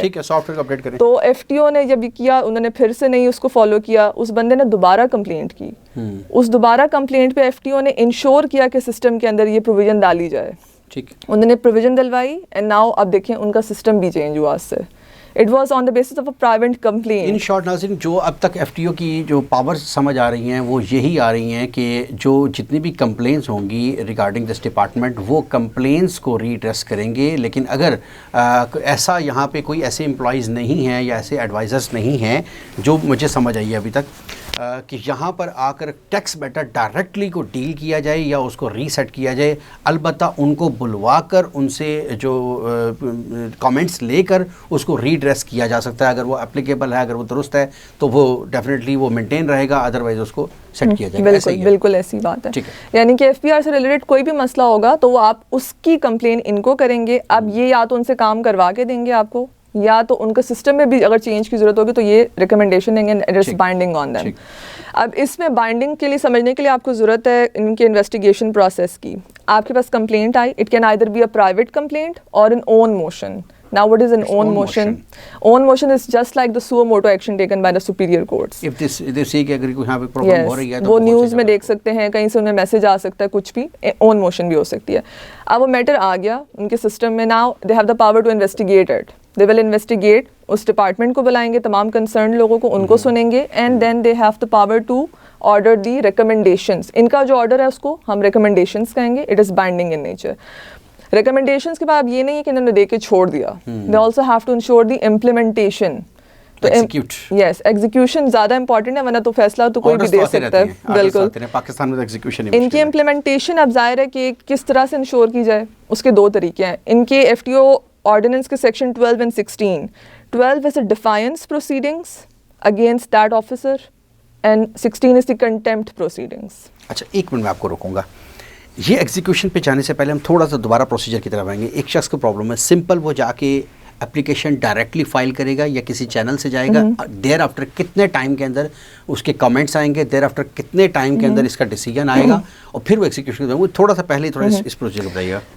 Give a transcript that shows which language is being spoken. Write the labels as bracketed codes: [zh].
[ur] ٹھیک ہے, soft where کو اپڈیٹ کریں. تو ایف ٹی او نے جب یہ کیا, انہوں نے پھر سے نہیں اس کو فالو کیا, اس بندے نے دوبارہ کمپلینٹ کی. اس دوبارہ کمپلینٹ پہ ایف ٹی او نے انشور کیا کہ سسٹم کے اندر یہ پروویژن ڈالی جائے. ٹھیک, انہوں نے پروویژن ڈلوائی [en] and now [ur] اب دیکھیں ان کا سسٹم بھی چینج ہوا اس سے. [en] It was on the basis of a private complain. [ur] In short ناظرین, جو اب تک ایف ٹی او کی جو پاورز سمجھ آ رہی ہیں وہ یہی آ رہی ہیں کہ جو جتنی بھی کمپلینس ہوں گی [en] regarding this department [ur] وہ کمپلینس کو ریڈریس کریں گے. لیکن اگر ایسا یہاں پہ کوئی ایسے امپلائیز نہیں ہیں یا ایسے ایڈوائزرز نہیں ہیں جو مجھے سمجھ آئی ہے ابھی تک کہ یہاں پر آ کر ٹیکس میٹر ڈائریکٹلی کو ڈیل کیا جائے یا اس کو ری سیٹ کیا جائے, البتہ ان کو بلوا کر ان سے جو کامنٹس لے کر اس کو ریڈریس کیا جا سکتا ہے. اگر وہ اپلیکیبل ہے, اگر وہ درست ہے تو وہ ڈیفینیٹلی وہ مینٹین رہے گا, ادروائز اس کو سیٹ کیا جائے گا. بالکل بالکل ایسی بات ہے. یعنی کہ ایف پی آر سے ریلیٹڈ کوئی بھی مسئلہ ہوگا تو وہ آپ اس کی کمپلین ان کو کریں گے. اب یہ یا تو ان سے کام کروا کے دیں گے آپ کو, یا تو ان کے سسٹم میں بھی اگر چینج کی ضرورت ہوگی تو یہ ریکمنڈیشن دیں گے, [en] It is binding on them. [ur] اب اس میں بائنڈنگ کے لیے سمجھنے کے لیے آپ کو ضرورت ہے ان کے انویسٹیگیشن پروسیس کی. آپ کے پاس complaint I, [en] It can either be a private complaint اور in own motion. Now what is an own motion? Own motion is just like the suo motu action taken by the superior courts. If they say [ur] کہ اگر کوئی یہاں پہ problem ہو رہی ہے تو وہ نیوز میں دیکھ سکتے ہیں, کہیں سے انہیں میسج آ سکتا ہے, کچھ بھی اون موشن بھی ہو سکتی ہے. اب وہ میٹر آ گیا ان کے سسٹم میں, [en] now they have the power to investigate it. They will investigate, [ur] اس department کو بلائیں گے, تمام کنسرن لوگوں کو, ان کو سنیں گے, [en] and then they have the power to order the recommendations. [ur] ان کا جو آرڈر ہے اس کو ہم recommendations کہیں گے. [en] It is binding in nature. [ur] Recommendations کے بعد یہ نہیں ہے کہ انہوں نے دے کے چھوڑ دیا. [en] They also have to ensure the implementation. [ur] تو یس, ایگزیکیوشن زیادہ امپورٹنٹ ہے, ورنہ تو فیصلہ تو کوئی بھی دے سکتا ہے. بالکل, پاکستان میں ایگزیکیوشن ان کی امپلیمنٹیشن اب ظاہر ہے کہ کس طرح سے انشور کی جائے, اس کے دو طریقے ہیں. ان کے ایف ٹی او آرڈیننس کے section 12 and 16. [en] 12 is a defiance proceedings against that officer and 16 is the contempt proceedings. [ur] اچھا, ایک منٹ میں آپ کو روکوں گا. یہ ایگزیکیوشن پہ جانے سے پہلے ہم تھوڑا سا دوبارہ پروسیجر کی طرف آئیں گے. ایک شخص کو پرابلم ہے, سمپل وہ جا کے اپلیکیشن ڈائریکٹلی فائل کرے گا یا کسی چینل سے جائے گا, [en] there after [ur] کتنے ٹائم کے اندر اس کے کمنٹس آئیں گے, دیر آفٹر کتنے ٹائم کے اندر اس کا ڈیسیجن آئے گا, اور پھر وہ ایگزیکیوشن وہ تھوڑا سا پہلے تھوڑا اس پروسیجر بتائیے گا.